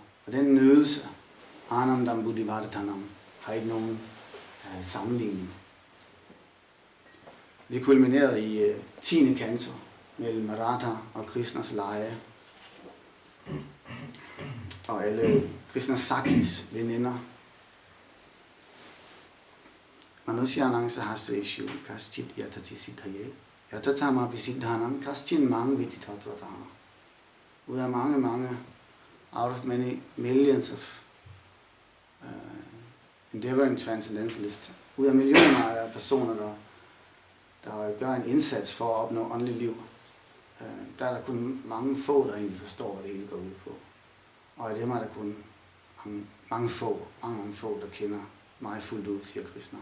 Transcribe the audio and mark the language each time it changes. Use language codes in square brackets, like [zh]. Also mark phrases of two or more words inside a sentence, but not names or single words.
[da] Og den nydelse, [sa] Anandam Buddhivardhanam, [da] har ikke nogen sammenligning. Det kulminerede i 10. kanto mellem Radha og Krishnas leje, og alle Krishnas Sakhis veninder. [sa] Manusyanang sahasreshu kaschit yatati siddhaye yatatama bisiddhanam kaschin mang viditatvataha. [da] Ud af mange, [en] out of many millions of endeavoring transcendentalist, [da] ud af millioner af personer, der gør en indsats for at opnå åndeligt liv, der er der kun mange få, der egentlig forstår, hvad det hele går ud på. Og i dem er der kun mange få, der kender mig fuldt ud, siger Krishna.